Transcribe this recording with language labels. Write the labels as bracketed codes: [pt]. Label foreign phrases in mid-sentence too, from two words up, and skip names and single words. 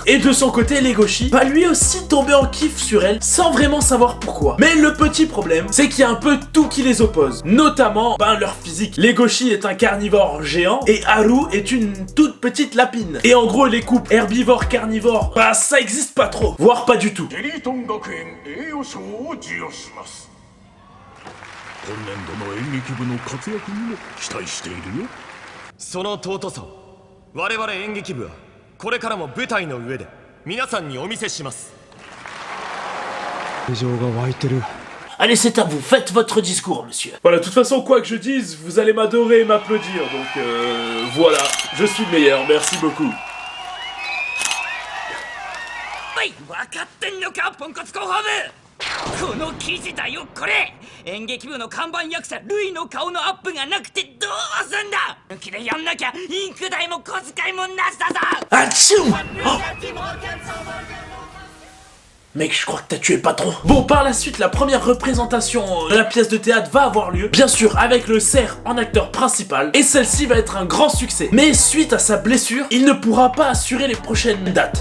[fr] Et de son côté, Legoshi va lui aussi tomber en kiff sur elle sans vraiment savoir pourquoi. Mais le petit problème, c'est qu'il y a un peu tout qui les oppose. Notamment, leur physique. Legoshi est un carnivore géant et Haru est une toute petite lapine. Et en gros, les couples herbivores-carnivores, ça existe pas trop. Voire pas du tout. [ja] 今年度の演劇部の活躍にも期待しているよ。その尊さを我々演劇部はこれからも舞台の上で皆さんにお見せします。愛情が湧いてる。 [fr] Allez, c'est à vous, faites votre discours, monsieur. Voilà, de toute façon, quoi que je dise, vous allez m'adorer et m'applaudir, donc voilà, je suis le meilleur, merci beaucoup. [ja] はい、分かってんのか、ポンコツ広報部。この記事だよ、これ。演劇部の看板役者ルイの顔のアップがなくてどうすんだ。抜きでやんなきゃインク代も小遣いもなしだぞ。 [fr] Atchoum! Oh. Mec, je crois que t'as tué le patron. Bon, par la suite, la première représentation de la pièce de théâtre va avoir lieu, bien sûr avec le cerf en acteur principal, et celle-ci va être un grand succès. Mais suite à sa blessure, il ne pourra pas assurer les prochaines dates.